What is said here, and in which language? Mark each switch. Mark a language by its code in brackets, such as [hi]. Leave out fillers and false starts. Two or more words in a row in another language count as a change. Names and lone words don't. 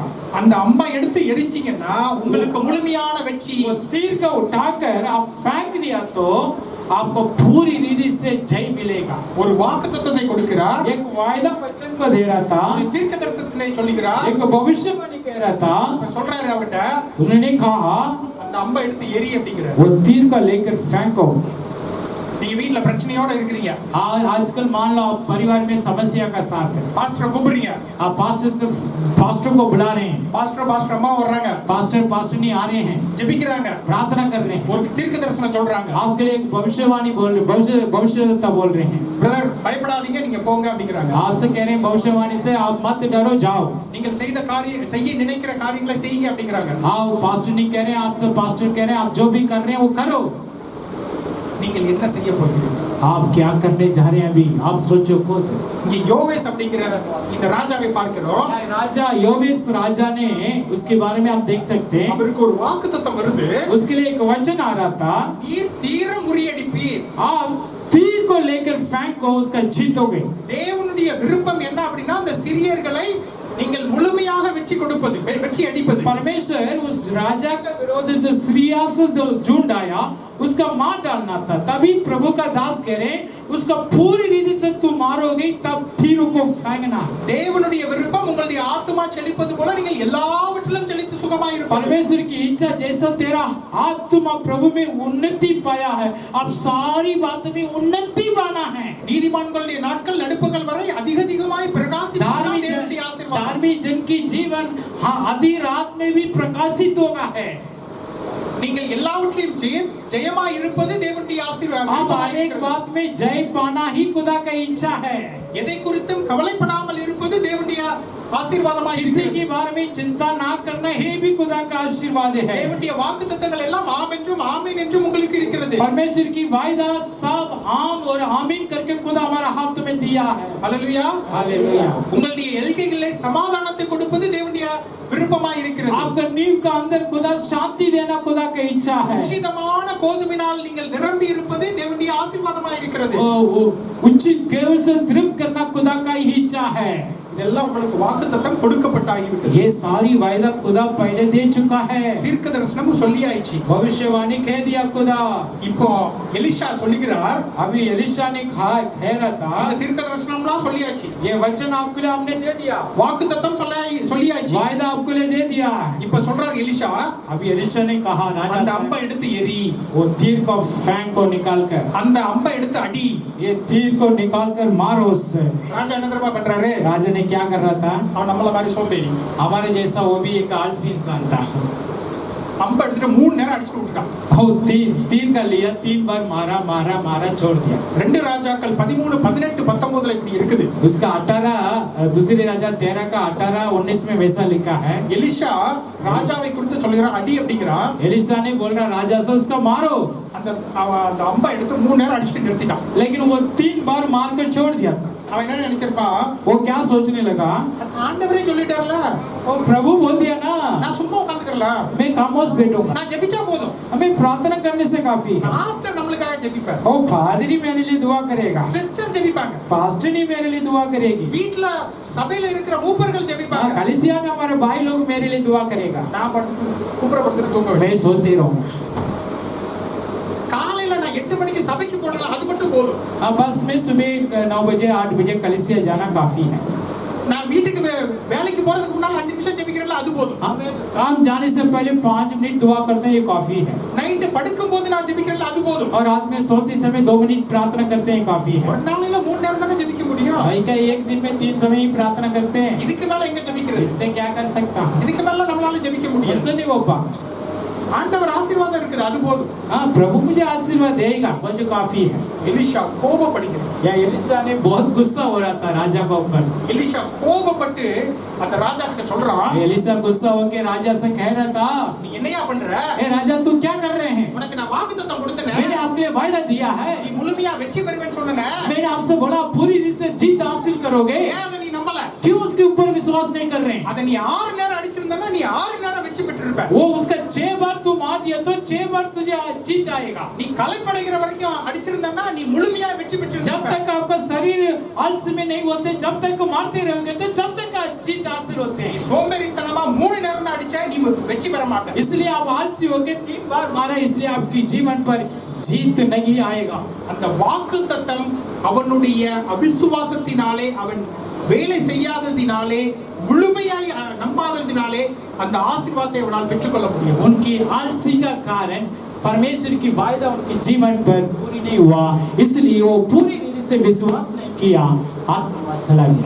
[ta] அந்த அம்பை எடுத்து எரிச்சீங்கன்னா உங்களுக்கு முழுமையான வெற்றி. [hi] वो तीर का उठाकर आप फेंक दिया तो आपको पूरी रीति से जय मिलेगा। [ta] ஒரு வாக்குத்தத்தத்தை கொடுக்கிறார். [hi] एक वायदा वचन को दे रहा था, [ta] ஒரு தீர்க்கதரிசனத்தை சொல்லுகிறார். [hi] एक भविष्यवाणी कह रहा था। [ta] சொல்றாரு அவர்ட்ட, [hi] उसने कहा [ta] அந்த அம்பை எடுத்து எரி அப்படிங்கிறார். [hi] वो तीर का लेकर फेंको। [ta] நீங்க வீட்ல பிரச்சனையோட இருக்கீங்க. [hi] आजकल मान लो आप परिवार में समस्या का साथ है, [ta] பாஸ்டர் கூப்பிடுறீங்க. [hi] आप पास्टर को बुला रहे हैं, [ta] பாஸ்டர் அம்மா வர்றாங்க. [hi] पास्टर नहीं आ रहे हैं, [ta] ஜெபிக்கிறாங்க. [hi] प्रार्थना कर रहे हैं, [ta] ஒரு தீர்க்கதரிசனம் சொல்றாங்க. [hi] आपके लिए एक भविष्यवाणी बोल रहे, भविष्यवक्ता बोल रहे हैं। [ta] பிரதர் பயப்படாதீங்க, நீங்க போங்க அப்படிங்கறாங்க. [hi] आपसे कह रहे हैं भविष्यवाणी से आप मत डरो, जाओ। [ta] நீங்கள் செய்ய நினைக்கிற காரியங்களை செய்யுங்க அப்படிங்கறாங்க. [hi] आप पास्टर नहीं कह रहे हैं, आपसे पास्टर कह रहे हैं आप जो भी कर रहे हैं वो करो। [ta] நீங்கள் என்ன செய்ய போகிறீர்கள்? [hi] आप क्या करने जा रहे हैं अभी आप सोचो खुद। [ta] இங்க யோவேஸ் அப்படிங்கிற இந்த ராஜாவை பார்க்கிறோம். [hi] राजा योवेस राजा ने उसके बारे में आप देख सकते हैं, [ta] அவருக்கு ஒரு வாக்குத்தத்தம் வருது. [hi] उसके लिए एक वचन आ रहा था, [ta] நீர் தீர முறியடிப்பீர். [hi] आप तीर को लेकर फेंको, उसका जीतोगे। [ta] தேவனுடைய விருப்பம் என்ன அப்படின்னா அந்த சிறியர்களை நீங்கள் முழுமையாக வெற்றி கொடுப்பது, வெற்றி அடிப்பது. [hi] परमेश्वर उस राजा का विरोध से सीरिया से जो झुंड आया उसका मार डालना था। तभी प्रभु का दास कह रहे हैं, उसका पूरी रीति से तू मारोगे, तब फिर उसको फेंकना। [ta] தேவனுடைய விருப்பம் உங்களுடைய ஆத்துமா செழிப்பது போல நீங்கள் எல்லாவற்றிலும் செழித்து சுகமாய் இருப்பீர்கள். [hi] परमेश्वर की इच्छा जैसा तेरा आत्मा प्रभु में उन्नति पाया है, अब सारी बात में उन्नति पाना है। [ta] நீதிமான்களுடைய நாட்கள் நடுப்புகள் வரை அதிகமாய் பிரகாசிப்பதுதான் தேவனுடைய ஆசீர்வாதம். [hi] धार्मिक जन की जीवन आधी रात में भी प्रकाशित होगा है। [ta] நீங்கள் எல்லாவற்றிலும் ஜெயமாய் இருப்பது தேவனுடைய ஆசீர்வாதம். [hi] अब हर एक बात में जय पाना ही खुदा का इच्छा है। [ta] எதை குறித்தும் கவலைப்படாமல் இருப்பது தேவனுடைய ஆசீர்வாதமாய் [hi] किसी [ta] இருக்கிறது. [hi] के बारे में चिंता ना करना है भी खुदा का आशीर्वाद है। [ta] தேவனுடைய வாக்குத்தத்தங்கள் எல்லாம் ஆம் என்றும் ஆமீன் என்றும் உங்களுக்கு இருக்கிறது. [hi] परमेश्वर की वायदा सब आम और आमीन करके खुदा हमारा हाथ में दिया है। [ta] ஹல்லேலூயா. [hi] हालेलुया। [ta] உங்களுடைய எல்கைகளிலே சமாதானத்தை கொடுப்பது தேவனுடைய விருப்பமாய் இருக்கிறது. [hi] आपका नींव का अंदर खुदा शांति देना खुदा का इच्छा है। [ta] உச்சிதமான கோதுமையினால் நீங்கள் நிரம்பி இருப்பது தேவனுடைய ஆசீர்வாதமாய் இருக்கிறது. [hi] वो उचित गेहूं से तृप्त करना खुदा का ही इच्छा है। [ta] இதெல்லாம் உங்களுக்கு வாக்குத்தத்தம் கொடுக்கப்பட்டாகிவிட்டது. [hi] ये सारी वायदा खुदा पहले दे चुका है। [ta] தீர்க்க தரிசனம் சொல்லியாயிச்சு. [hi] भविष्यवाणी कह दिया खुदा। [ta] இப்போ எலிஷா சொல்லுகிறார், [hi] अभी एलिशा ने कह रहा था, [ta] அந்த தீர்க்க தரிசனம்லாம் சொல்லியாச்சு. [hi] ये वचन आपके लिए हमने दे दिया, [ta] வாக்குத்தத்தம் சொல்லியாச்சு. [hi] वायदा आपके लिए दे दिया। [ta] இப்ப சொல்றார் எலிஷா, [hi] अभी एलिशा ने कहा राजा [ta] அந்த [hi] से, [ta] அம்பை எடுத்து எரி, [hi] वो तीर को फेंक को निकाल कर, [ta] அந்த அம்பை எடுத்து அடி. [hi] ये तीर को निकाल कर मारो उससे। [ta] ராஜா என்ன தெரியுமா பண்றாரு? [hi] राजा ने क्या कर रहा था? [ta] அவன் நம்மள மாதிரி சோம்பேறி. [hi] हमारे जैसा वो भी एक आलसी इंसान था। [ta] அம்பை எடுத்துட்டு 3 நேரம் அடிச்சுட்டு விட்டுட்டான். [hi] वो तीर का लिया, 3 बार मारा छोड़ दिया। [ta] 2 ராஜாக்கள் 13, 18, 19 இப்படி இருக்குது. [hi] उसका 18 दूसरे राजा 13 का 18, 19 में वैसा लिखा है। [ta] எலிஷா ராஜாவை குறித்து சொல்லுகிறான், அடி அப்படிங்கிறான். [hi] एलिशा ने बोल रहा राजा से उसका मारो, [ta] அந்த அம்பை எடுத்து 3 நேரம் அடிச்சுட்டு நிறுத்திட்டான். [hi] लेकिन वो 3 बार मार कर छोड़ दिया। [ta] அவன் என்ன நினைச்சிருப்பான்? [hi] वो क्या सोचने लगा? [ta] ஆண்டவரே சொல்லிட்டார்ல, [hi] वो प्रभु बोल दिया ना, [ta] நான் சும்மா உட்கார்ந்துக்கறல, [hi] मैं खामोश बैठूंगा, [ta] நான் ஜெபிச்சா போதும். [hi] हमें प्रार्थना करने से काफी है। [ta] பாஸ்டர் நம்மளுக்காக ஜெபிப்பார், [hi] ओ पादरी मेरे लिए दुआ करेगा, [ta] சிஸ்டர் ஜெபிப்பாங்க, [hi] पास्टर नहीं मेरे लिए दुआ करेगी, [ta] வீட்ல சபையில இருக்கிற மூப்பர்கள் ஜெபிப்பாங்க, [hi] कलीसिया में हमारे भाई लोग मेरे लिए दुआ करेगा, [ta] நான் கூப்பிடப்பட்டு தூங்குவேன். [hi] मैं सोती रहूंगा। [ta] காலையில நான் 8 மணிக்கு சபைக்கு போறேன், அது மட்டும் போதும். [hi] बस मैं सुबह 9 बजे 8 बजे कलीसिया जाना काफी है। [ta] நான் வீட்டுக்கு வேலைக்கு போறதுக்கு முன்னால 5 நிமிஷம் ஜெபிக்கிறேன்ல, அது போதும். [hi] हमें काम जाने से पहले 5 मिनट दुआ करते हैं, ये काफी है। [ta] நைட் படுக்கும் போது நான் ஜெபிக்கிறேன்ல, அது போதும். [hi] और रात में सोते समय 2 मिनट प्रार्थना करते हैं, काफी है। [ta] ஒரு நாளையில 3 நேரம் தானே ஜெபிக்க முடியும். [hi] भाई का एक दिन में 3 समय ही प्रार्थना करते हैं, [ta] இதுக்கு மேல எங்க ஜெபிக்கிறது? [hi] इससे क्या कर सकता हूँ? [ta] இதுக்கு மேல நம்மளால ஜெபிக்க முடியாது. [hi] इससे नहीं हो पा। [ta] ஆண்டவர் ஆசீர்வாதம் இருக்குது, அது போதும். [hi] हाँ, प्रभु मुझे आशीर्वाद देगा, मुझे काफी है। [ta] எலிஷா கோபப்படுகிறார். [hi] या एलिशा ने बहुत गुस्सा हो रहा था राजा के ऊपर। [ta] எலிஷா கோபப்பட்டு அந்த ராஜா கிட்ட சொல்றான், [hi] एलिशा गुस्सा होकर राजा से कह रहा था, [ta] நீ என்னையா பண்ற? [hi] ए राजा तू क्या कर रहे हैं? [ta] உனக்கு நான் வாக்குத்தத்தம் கொடுத்தேனே, [hi] मैंने आपके लिए वायदा दिया है, [ta] நீ முழுமையா வெற்றி பெறுவேன்னு சொன்னேனே, [hi] मैंने आपसे बोला पूरी रीति से जीत हासिल करोगे, [ta] ஏன் அதை நீ நம்பல? [hi] क्यों उसके ऊपर विश्वास नहीं कर रहे हैं? [ta] அதை நீ 6 நேரம் அடிச்சிருந்தனா நீ 6 நேரம் வெற்றி பெற்றிருப்ப. [hi] वो उसका 6 बार तू मार दिया तो 6 बार तुझे जीत आएगा। [ta] நீ களைப்படைகிற வரைக்கும் அடிச்சிருந்தனா நீ முழுமையா வெற்றி [hi] जब [ta] பெற்றிருப்ப. [hi] तक आपका शरीर आलस्य में नहीं होते, जब तक मारते रहोगे तो जब तक जीत हासिल होते [ta] நீ [hi] हैं। [ta] சோம்பேறித்தனமா 3 நேரம் தான் அடிச்சா நீ வெற்றி பெற மாட்ட. [hi] इसलिए आप आलसी होके 3 बार मारा, इसलिए आपकी जीवन पर जीत नहीं आएगा। [ta] அந்த வாக்குத்தத்தம் அவனுடைய அவிசுவாசத்தினாலே, அவன் வேலை செய்யாததினாலே, முழுமையாய் நம்பாததினாலே அந்த ஆசீர்வாதத்தை அவனால் பெற்றுக்கொள்ள முடியும். [hi] उनकी आलसी का कारण परमेश्वर की वायदा उनके जीवन पर पूरी नहीं हुआ, इसलिए वो पूरी रीति से विश्वास नहीं किया, आशीर्वाद चला गया।